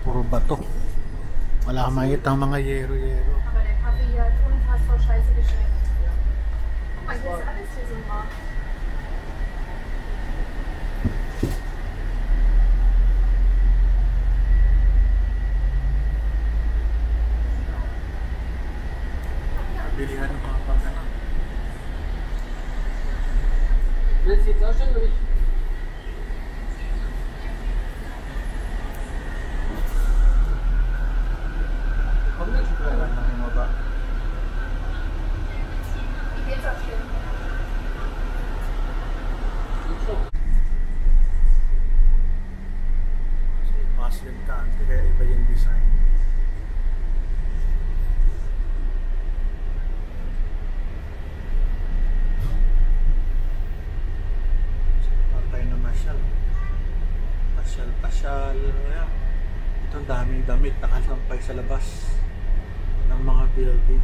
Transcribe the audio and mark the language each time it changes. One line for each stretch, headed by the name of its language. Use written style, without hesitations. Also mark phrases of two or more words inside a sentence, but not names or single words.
Filipino: bato. Wala kang makikita ang mga yero-yero.
German: Aber der Kaffee hier hat unfassbar scheiße geschmeckt. Guck mal, hier ist alles hier so warm.
Filipino: Bilihan ng mga pagkanan.
German: Willst du jetzt ausstellen oder nicht? Komm nicht.
Filipino: Wala na bumaba.
German: Ich will jetzt aufstehen.
English: Muslim country,
Filipino: kaya iba yung design. Tayo na masyal. Pasyal. Ayan. Ito ang daming damit nakasampay sa labas ng mga buildings.